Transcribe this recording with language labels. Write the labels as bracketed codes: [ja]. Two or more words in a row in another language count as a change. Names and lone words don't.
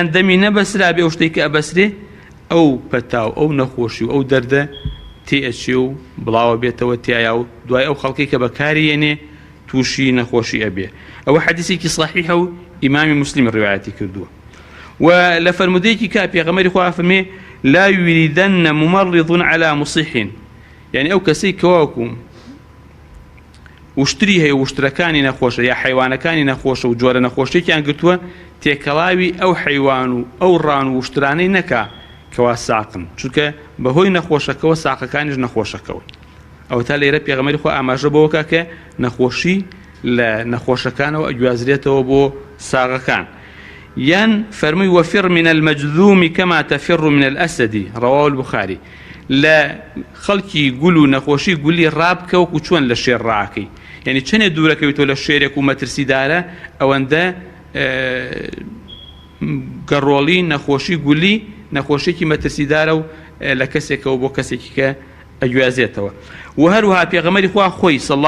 [ckb] دەمی نەبەسرا بێ ئەو شتێک کە ئەبەسرێ ئەو پەتاو ئەو نەخۆشی و ئەو دەردە تێئەچێ و بڵاوە بێتەوە تایە و دوای ئەو خەڵکی کە بەکاریێنێ تووشی نەخۆشی ئەبێ ئەوە حەدیثێکی صحیحە و ئیمامی موسلیم ڕوایەتی کردووە و لە فەرمودەیەکی کا پێغەمبەری خوا فەرمێ [ar] لا يريدن ممرض على مصح [ckb] يعني ئەو کەسەی کەواکو وشتری هەیە وشترەکانی نەخۆشە یا حیوانەکانی نەخۆشە و جۆرە نەخۆشیێکیان گرتووە تێکەڵاوی ئەو حیوان و ئەو ڕان و وشترانەی نەکا کەوا ساقن چونکە بەهۆی نەخۆشەکەەوە ساقەکانیش نەخۆشەکەون ئەو تا لێرە پێغەمبەری خوا ئاماژە بەوەکە کە نەخۆشی لە نەخۆشەکانەوە ئەگوازرێتەوە بۆ ساغەکان یان فەرمووی [ar] وفر من المجذوم كما تفر من الأسد رواه البخاري [ckb] لە خەڵکی گول و نەخۆشی گولی ڕابکە وەکو چۆن لە شێر ڕاکەی یعنی چەندێ دوورەکەویتەوە لە شێرێک و مەترسیدارە ئەوەندە گەڕۆڵی نەخۆشی گولی نەخۆشیێکی مەترسیدارە و لە کەسێکەوە بۆ کەسێکی کە ئەگوازێتەوە و هەروها پێغەمبەری خوا خۆی [ar] صلی الله